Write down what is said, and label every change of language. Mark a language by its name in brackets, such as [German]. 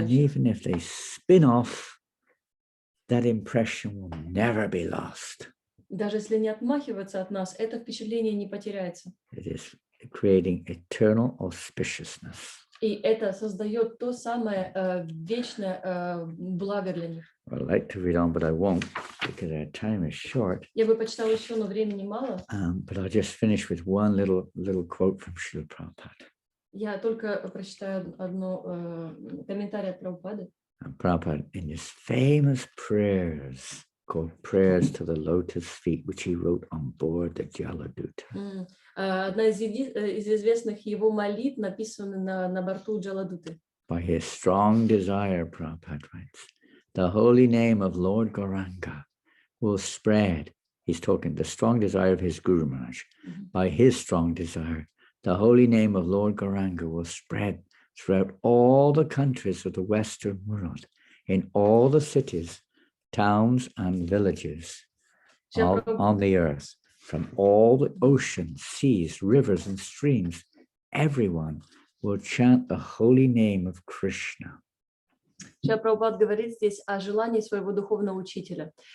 [English] And even if they spin off, that impression will never be lost. [Russian] Даже если они отмахиваются от нас, это впечатление не потеряется. [English] It is creating eternal auspiciousness. [Russian] И это создает то самое вечное благо для них. [English] I'd like to read on, but I won't because our time is short. [Russian] Я бы почитала еще, но времени мало. [English] But I'll just finish with one little quote from Srila Prabhupada. [Russian] Я только прочитаю одно комментарий от Прабхупады. [English] And Prabhupada, in his famous prayers called Prayers to the Lotus Feet, which he wrote on board the Jaladuta. [Russian] Одна из известных его молитв написана на борту Джаладуты. [English] By his strong desire, Prabhupada writes, the holy name of Lord Gauranga will spread. He's talking the strong desire of his Guru Maharaj. By his strong desire, the holy name of Lord Gauranga will spread throughout all the countries of the Western world, in all the cities, towns, and villages. on the earth, from all the oceans, seas, rivers, and streams, everyone will chant the holy name of Krishna. [Russian] Шрила Прабхупад говорит здесь о желании своего духовного учителя.